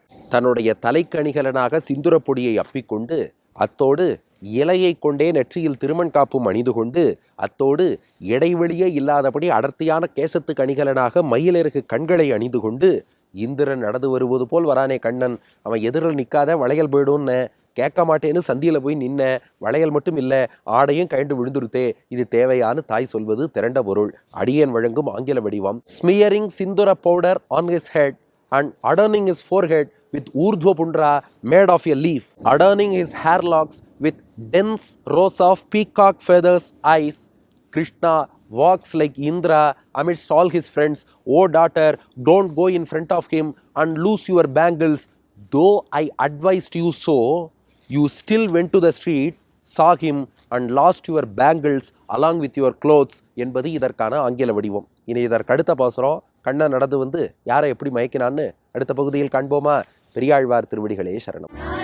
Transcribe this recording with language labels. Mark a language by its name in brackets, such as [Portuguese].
[Tamil] தன்னுடைய தலைக்கணிகலனாக சிந்துரப்பொடியை அப்பிக்கொண்டு, அத்தோடு இலையை கொண்டே நெற்றியில் திருமண் காப்பும் அணிந்து கொண்டு, அத்தோடு இடைவெளியே இல்லாதபடி அடர்த்தியான கேசத்து கணிகலனாக மயிலிறகு கண்களை அணிந்து கொண்டு, இந்திரன் நடந்து வருவது போல் வரானே கண்ணன், அவன் எதிரில் நிற்காத வளையல் போயிடும்னு கேட்க மாட்டேன்னு சந்தியில் போய் நின்ன, வளையல் மட்டும் இல்லை ஆடையும் கழண்டு விழுந்துருத்தே, இது தேவையான தாய் சொல்வது திரண்ட பொருள். அடியேன் வழங்கும் ஆங்கில வடிவம். [English] Smearing sindura powder on his head and adorning his forehead with urdhva pundra made of a leaf, adorning his hair locks with dense rows of peacock feathers eyes, Krishna walks like Indra amidst all his friends. O daughter, don't go in front of him and lose your bangles. Though I advised you so, you still went to the street, saw him and lost your bangles along with your clothes [Tamil] என்பது இதற்கான ஆங்கில வடிவம். இனி இதற்கு அடுத்த பாசுரம், கண்ணன் நடந்து வந்து யாரை எப்படி மயக்கினான்னு அடுத்த பகுதியில் காண்போமா? பெரியாழ்வார் திருவடிகளே சரணம்.